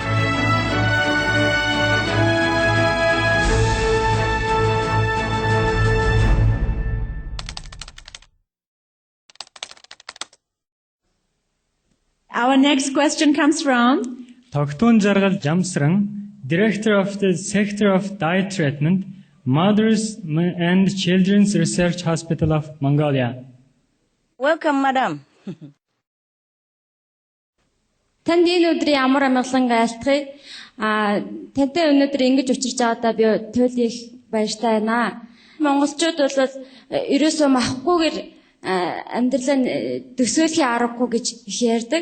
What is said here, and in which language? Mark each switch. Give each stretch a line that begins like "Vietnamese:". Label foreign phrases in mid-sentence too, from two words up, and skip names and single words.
English: Our next question comes from Тогтун Жаргал Jamsrang, Director of the Sector of Diet Treatment, Mothers and Children's Research Hospital of Mongolia. Welcome, madam.
Mongolian: Танд энэ өдрийн амар амгалан айлтгая. Тантай өнөөдөр ингэж учирч байгаадаа би туйлын их баяртай байна. Монголчууд бол ерөөсөө махахгүйгээр амьдралаа төсөөлхийн аргагүй гэж их ярьдаг.